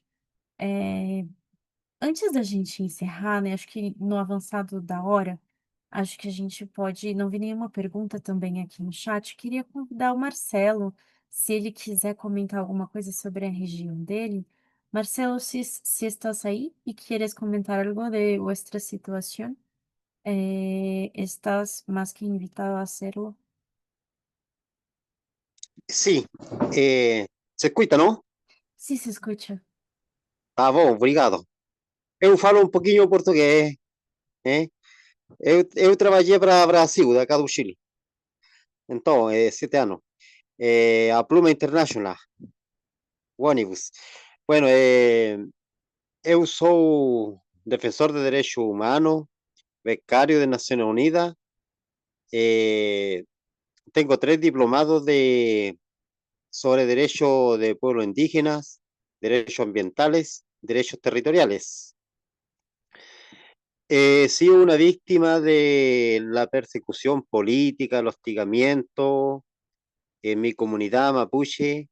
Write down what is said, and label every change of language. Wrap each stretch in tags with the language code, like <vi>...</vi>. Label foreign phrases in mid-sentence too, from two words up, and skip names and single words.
<pt>É, Antes da gente encerrar, né, acho que no avançado da hora, acho que a gente pode. Não vi nenhuma pergunta também aqui no chat. Queria convidar o Marcelo, se ele quiser comentar alguma coisa sobre a região dele. Marcelo,</pt> <es>si estás ahí y quieres comentar algo de vuestra situación, estás más que invitado a hacerlo.</es> <pt>Sim, se escuta, não?</pt> <es>Sí, se escucha.</es> <pt>Tá bom, obrigado. Eu falo um pouquinho português, né? Eu trabalhei para Brasil, da cá do Chile. Então, 7 anos. A Pluma International, ônibus. Bueno, eu sou defensor de direitos humanos,</pt> <es>becario de Naciones Unidas. Tengo 3 diplomados sobre derechos de pueblos indígenas, derechos ambientales, derechos territoriales. He sido una víctima de la persecución política, el hostigamiento en mi comunidad mapuche.</es>